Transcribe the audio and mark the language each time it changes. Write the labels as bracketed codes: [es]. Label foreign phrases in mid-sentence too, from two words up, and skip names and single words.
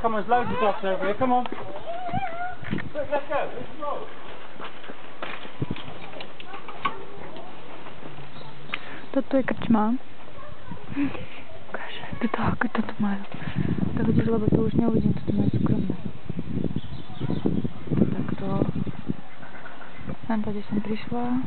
[en] Come on, there's loads of ducks over here. Come on. Look, let's go. Let's roll. [sk] Toto je krčma. Ukáže, ako toto majú. Tak vidíš, lebo to už neuvidím, toto majú súkromné. Takto. Tam, kde som prišla.